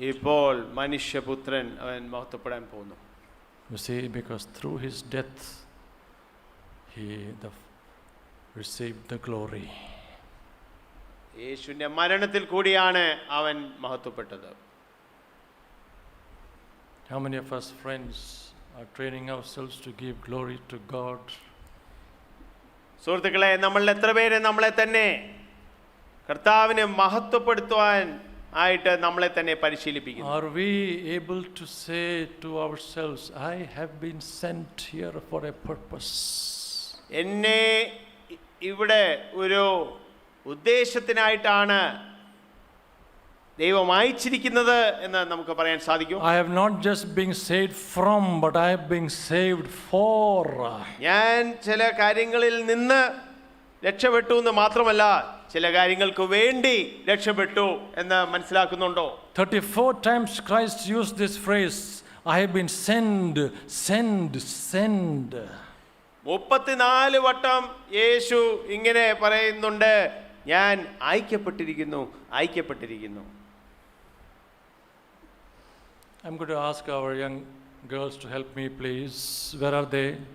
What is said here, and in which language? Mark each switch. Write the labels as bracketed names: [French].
[Malayalam] ഇപ്പോൾ മനുഷ്യപുത്രൻ അവൻ മഹത്വപ്പെടാൻ പോകുന്നു. [English] You see, because through his death he received the glory. [Malayalam] യേശുവിന്റെ മരണത്തിൽ കൂടിയാണ് അവൻ മഹത്വപ്പെട്ടത്. [English] How many of us, friends, are training ourselves to give glory to God? [Malayalam] സുഹൃത്തുക്കളെ, നമ്മളിൽ എത്ര പേര് നമ്മളെ തന്നെ കർത്താവിനെ മഹത്വപ്പെടുത്തുവാൻ ആയിട്ട് നമ്മളെ തന്നെ പരിശീലിപ്പിക്കുന്നു? [English] Are we able to say to ourselves, I have been sent here for a purpose? [Malayalam] എന്നെ ഇവിടെ ഒരു ഉദ്ദേശത്തിനായിട്ടാണ് ദൈവം അയച്ചിരിക്കുന്നത് എന്ന് നമുക്ക് പറയാൻ സാധിക്കും. [English] I have not just been saved from, but I have been saved for. [Malayalam] ഞാൻ ചില കാര്യങ്ങളിൽ നിന്ന് രക്ഷപ്പെട്ടു എന്ന് മാത്രമല്ല, ചില കാര്യങ്ങൾക്ക് വേണ്ടി രക്ഷപ്പെട്ടു എന്ന് മനസ്സിലാക്കുന്നുണ്ടോ? [English] 34 times Christ used this phrase, I have been sent, sent, sent. [Malayalam] 34 വട്ടം യേശു ഇങ്ങനെ പറയുന്നുണ്ട്, ഞാൻ അയക്കപ്പെട്ടിരിക്കുന്നു, അയക്കപ്പെട്ടിരിക്കുന്നു. [English] I'm going to ask our young girls to help me, please. Where are they?